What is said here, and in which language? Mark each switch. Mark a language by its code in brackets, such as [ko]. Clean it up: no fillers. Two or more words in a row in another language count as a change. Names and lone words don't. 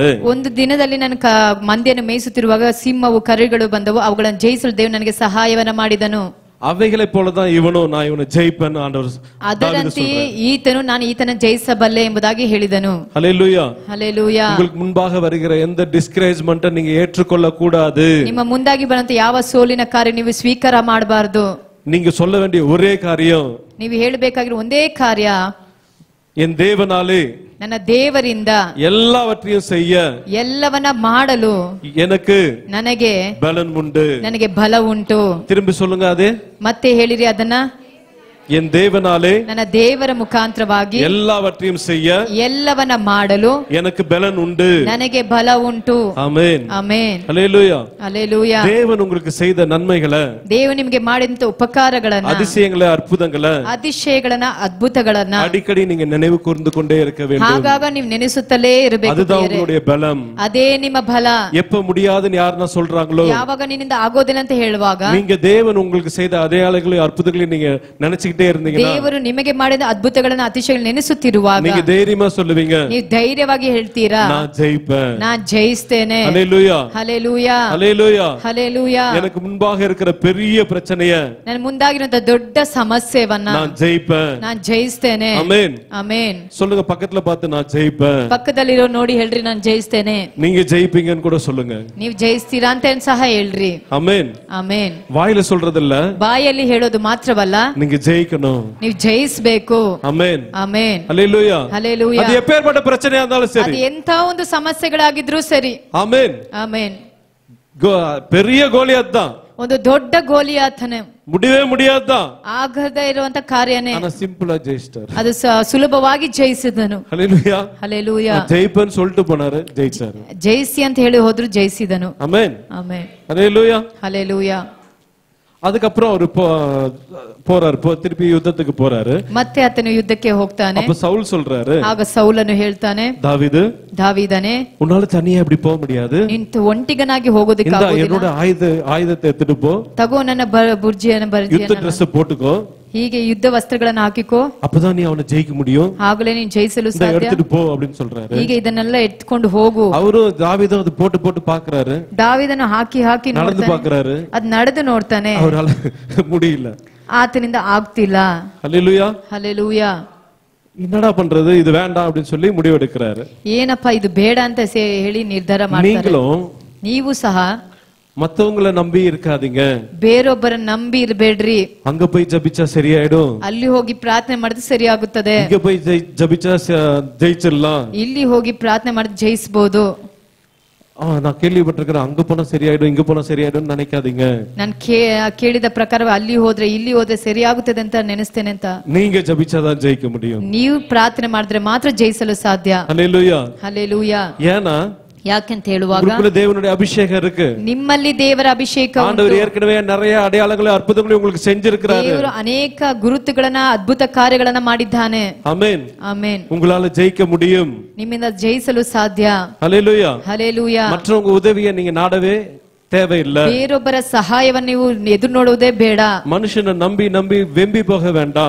[kn] ಒಂದು ದಿನದಲ್ಲಿ ನಾನು ಮಂದೆಯನ್ನು ಮೇಯಿಸುತ್ತಿರುವಾಗ ಸಿಂಹವು ಕರಡಿಗಳು ಬಂದವು, ಅವುಗಳನ್ನು ಜಯಿಸಲು ದೇವರು ನನಗೆ ಸಹಾಯವನ್ನ ಮಾಡಿದನು. [ta] அவைகளை போலதான் இவனும் நான் இவனை ஜெயிப்பேன் ஆண்டவர். [kn] ಅದರಂತೆಯೇ ಈತನು ನಾನು ಈತನ ಜಯಿಸಬಲ್ಲೆ ಎಂಬುದಾಗಿ ಹೇಳಿದನು. [ta] ஹல்லேலூயா. [kn] ಹಲ್ಲೆಲೂಯಾ. [ta] உங்களுக்கு முன்பாக வருகிற எந்த டிஸ்கரேஜ்மெண்ட்டை நீங்க ஏற்றுக்கொள்ள கூடாது. [kn] ನಿಮ್ಮ ಮುಂದಾಗಿ ಬರುವಂತ ಯಾವ ಸೋಲಿನ ಕಾರ್ಯ ನೀವು ಸ್ವೀಕಾರ ಮಾಡಬಾರದು. [ta] நீங்க சொல்ல வேண்டிய ஒரே காரியம், [kn] ನೀವು ಹೇಳಬೇಕಾಗಿರೋ ಒಂದೇ ಕಾರ್ಯ, [ta] என் தேவனாலே [kn] ನನ್ನ ದೇವರಿಂದ [ta] எல்லாவற்றையும் செய்ய [kn] ಎಲ್ಲವನ್ನ ಮಾಡಲು [ta] எனக்கு [kn] ನನಗೆ [ta] பலன் உண்டு. [kn] ನನಗೆ ಬಲ ಉಂಟು. [ta] திரும்பி சொல்லுங்க அதே. [kn] ಮತ್ತೆ ಹೇಳಿರಿ ಅದನ್ನ. [ta] என் தேவனாலே [kn] ನನ್ನ ದೇವರ ಮುಖಾಂತರವಾಗಿ [ta] எல்லாவற்றையும் செய்ய [kn] ಎಲ್ಲವನ್ನ ಮಾಡಲು [ta] எனக்கு பலன் உண்டு. [kn] ನನಗೆ ಬಲ ಉಂಟು. [ta] ஆமென். [kn] ಆಮೆನ್. [ta] ஹல்லேலூயா. [kn] ಹಲ್ಲೆಲೂಯಾ. [ta] தேவன் உங்களுக்கு செய்த நன்மைகளை, [kn] ದೇವರು ನಿಮಗೆ ಮಾಡಿದಂತ ಉಪಕಾರಗಳನ್ನ, [ta] அதிசயங்களை, அற்புதங்களை, [kn] அதிசಯಗಳನ್ನ, ಅದ್ಭುತಗಳನ್ನ [ta] அடிக்கடி நீங்க நினைவு கூர்ந்து கொண்டே இருக்க வேண்டும். [kn] ಆಗಾಗ ನೀವು ನೆನೆಸುತ್ತಲೇ ಇರಬೇಕು. [ta] அதுதான் உங்களுடைய பலம். [kn] ಅದೇ ನಿಮ್ಮ ಬಲ. [ta] எப்ப முடியாதுன்னு யாருன்னா சொல்றாங்களோ, [kn] ಯಾವಾಗ ನಿನ್ನಿಂದ ಆಗೋದಿಲ್ಲ ಅಂತ ಹೇಳುವಾಗ [ta] நீங்க தேவன் உங்களுக்கு செய்த அடையாளங்களையும் அற்புதங்களையும் நீங்க நினைச்சுக்கிட்டே இருந்தீங்கன்னா, [kn] ದೇವರು ನಿಮಗೆ ಮಾಡಿದ ಅದ್ಭುತಗಳನ್ನ ಅತಿಶಯಗಳನ್ನು ನೆನೆಸುತ್ತಿರುವಾಗ [ta] நீங்க தைரியமா சொல்லுவீங்க, [kn] ನೀವು ಧೈರ್ಯವಾಗಿ ಹೇಳ್ತೀರಾ, [ta] நான் ஜெயிப்பேன், [kn] நான் ಜಯಿಸ್ತೇನೆ. [ta] ஹல்லேலூயா. [kn] ಹಲ್ಲೆಲೂಯಾ. [ta] ஹல்லேலூயா. [kn] ಹಲ್ಲೆಲೂಯಾ. [ta] எனக்கு முன்பாக இருக்கிற பெரிய பிரச்சனைய [kn] ನನ್ನ ಮುಂದಾಗಿರುವಂತ ದೊಡ್ಡ ಸಮಸ್ಯೆವನ್ನ [ta] நான் ஜெயிப்பேன். [kn] ನಾನು ಜಯಿಸ್ತೇನೆ. [ta] ஆமென். [kn] ಆಮೆನ್. [ta] சொல்லுங்க, பக்கத்துல பார்த்து நான் ஜெயிப்பேன். [kn] ಪಕ್ಕದಲ್ಲಿರೋ ನೋಡಿ ಹೇಳ್ರಿ ನಾನು ಜಯಿಸ್ತೇನೆ. [ta] நீங்க ஜெயிப்பீங்கன்னு கூட சொல்லுங்க. [kn] ನೀವು ಜಯಿಸ್ತೀರಾ ಅಂತ ಸಹ ಹೇಳ್ರಿ. [ta] ஆமென். [kn] ಆಮೆನ್. [ta] வாயில சொல்றது இல்ல, [kn] ಬಾಯಲ್ಲಿ ಹೇಳೋದು ಮಾತ್ರವಲ್ಲ, [ta] நீங்க ஜெயிக்கணும். [kn] ನೀವು ಜಯಿಸಬೇಕು. [ta] ஆமென். [kn] ಆಮೆನ್. [ta] ஹல்லேலூயா. [kn] ಹಲ್ಲೆಲೂಯಾ. [ta] அது எப்பேற்பட்ட பிரச்சனையா இருந்தாலும் [kn] ಅದು [ta] சரி. [kn] ಎಂತ ಒಂದು ಸಮಸ್ಯೆಗಳಾಗಿದ್ರೂ ಸರಿ. [ta] ஆமென். [kn] ಆಮೆನ್. [ta] பெரிய கோலியாத் தான், [kn] ಒಂದು ದೊಡ್ಡ ಗೋಲಿಯಾತನೇ, [ta] முடியவே முடியாதுதான், [kn] ಆಗದೇ ಇರುವಂತ ಕಾರ್ಯನೇ, [ta] ஆனா சிம்பிளா ஜெயிச்சிட்டாரு. [kn] ಅದು ಸುಲಭವಾಗಿ ಜಯಿಸಿದನು. [ta] ஹல்லேலூயா. [kn] ಹಲ್ಲೆಲೂಯಾ. [ta] ஜெயிப்பேன்னு சொல்லிட்டு போனாரு, ஜெயிச்சாரு. [kn] ಜಯಿಸಿ ಅಂತ ಹೇಳಿ ಹೋದ್ರು, ಜಯಿಸಿದನು. [ta] ஆமென். [kn] ಆಮೆನ್. [ta] ஹல்லேலூயா. [kn] ಹಲ್ಲೆಲೂಯಾ. [ta] அதுக்கப்புறம் அவரு போறாரு, திருப்பி யுத்தத்துக்கு போறாரு. [kn] ಮತ್ತೆ ಆತನು ಯುದ್ಧಕ್ಕೆ ಹೋಗ್ತಾನೆ. [ta] அப்ப சவுல் சொல்றாரு, [kn] ಆಗ ಸೌಲನು ಹೇಳ್ತಾನೆ, ದಾವೀದನೇ, [ta] உன்னால தனியா இப்படி போக முடியாது, [kn] ನಿಂತು ಒಂಟಿಗನಾಗಿ ಹೋಗೋದಕ್ಕೆ ಆಗೋದಿಲ್ಲ. [ta] என்னோட ஆயுதத்தை எடுத்துட்டு போ, [kn] ತಗೋ ನನ್ನ ಬುರ್ಜಿಯನ್ನು [ta] யுத்த ட்ரெஸ் போட்டுக்கோ, [kn] ಹೀಗೆ ಯುದ್ಧ ವಸ್ತ್ರಗಳನ್ನು ಹಾಕಿಕೋ, [ta] அப்பதான் நீ அவனை ஜெயிக்க முடியும், [kn] ಆಗಲೇ ನೀನು ಜಯಿಸಲು ಸಾಧ್ಯ, [ta] எடுத்துட்டு போ அப்படின்னு சொல்றாரு. [kn] ಹೀಗೆ ಇದನ್ನೆಲ್ಲ ಎತ್ಕೊಂಡು ಹೋಗು. [ta] அவரு தாவீதும் அது போட்டு பாக்குறாரு, [kn] ದಾವೀದನು ಹಾಕಿ [ta] நடந்து பாக்குறாரு, [kn] ಅದ್ ನಡೆದು ನೋಡ್ತಾನೆ, [ta] அவரால முடியல, [kn] ಆತನಿಂದ ಆಗ್ತಿಲ್ಲ. [ta] ஹல்லேலூயா. [kn] ಹಲ್ಲೆಲೂಯಾ. [ta] என்னடா பண்றது, இது வேண்டாம் அப்படின்னு சொல்லி முடிவெடுக்கிறாரு. [kn] ಏನಪ್ಪಾ ಇದು ಬೇಡ ಅಂತ ಹೇಳಿ ನಿರ್ಧಾರ ಮಾಡ್ತಾರೆ. [ta] நீங்களும் [kn] ನೀವು ಸಹ [ta] மத்தவங்களை நம்பி இருக்காதீங்க. [kn] ಬೇರೊಬ್ಬರ ನಂಬಿ ಇರಬೇಡ್ರಿ. [ta] அங்க போய் ஜபிச்சா சரியாயிடும், [kn] ಅಲ್ಲಿ ಹೋಗಿ ಪ್ರಾರ್ಥನೆ ಮಾಡಿದ್ರೆ ಸರಿಯಾಗುತ್ತದೆ. [ta] இங்க போய் ஜபிச்சா ஜெயிச்சிடலாம், [kn] ಇಲ್ಲಿ ಹೋಗಿ ಪ್ರಾರ್ಥನೆ ಮಾಡಿದ್ರೆ ಜಯಿಸಬಹುದು. [ta] நான் கேள்விப்பட்டிருக்கிறேன் அங்க போனா சரியாயிடும் இங்க போனா சரியாயிடும் நினைக்காதீங்க. [kn] ನಾನು ಕೇಳಿದ ಪ್ರಕಾರ ಅಲ್ಲಿ ಹೋದ್ರೆ ಇಲ್ಲಿ ಹೋದ್ರೆ ಸರಿಯಾಗುತ್ತದೆ ಅಂತ ನೆನೆಸ್ತೇನೆ ಅಂತ. [ta] நீங்க ஜபிச்சாதான் ஜெயிக்க முடியும். [kn] ನೀವು ಪ್ರಾರ್ಥನೆ ಮಾಡಿದ್ರೆ ಮಾತ್ರ ಜಯಿಸಲು ಸಾಧ್ಯ. [ta] ஹல்லேலூயா [kn] ಹಲ್ಲೆಲೂಯಾ. [ta] ஏன்னா [kn] ಯಾಕೆಂತ ಹೇಳುವಾಗ [ta] உங்களுக்குள்ள தேவனுடைய அபிஷேகம் இருக்கு. [kn] ನಿಮ್ಮಲ್ಲಿ ದೇವರ ಅಭಿಷೇಕ ಉಂಟು. [ta] ஆண்டவர் ஏற்கனவே நிறைய அடையாளங்களை அற்புதங்களை உங்களுக்கு செஞ்சிருக்கிறாரு. [kn] ದೇವರು ಅನೇಕ ಗುರುತುಗಳನ್ನ ಅದ್ಭುತ ಕಾರ್ಯಗಳನ್ನ ಮಾಡಿದ್ದಾನೆ. ಆಮೆನ್ ಆಮೆನ್. [ta] உங்களால ஜெயிக்க முடியும். [kn] ನಿಮ್ಮಿಂದ ಜಯಿಸಲು ಸಾಧ್ಯ. [ta] ஹல்லேலூயா. [kn] ಹಲ್ಲೆಲೂಯಾ. [ta] மற்றவங்க உதவியை நீங்க நாடவே தேவையில்லை. [kn] ಬೇರೊಬ್ಬರ ಸಹಾಯವನ್ನು ನೀವು ಎದುರು ನೋಡುವುದೇ ಬೇಡ. [ta] மனுஷனை நம்பி நம்பி வெம்பி போக வேண்டாம்.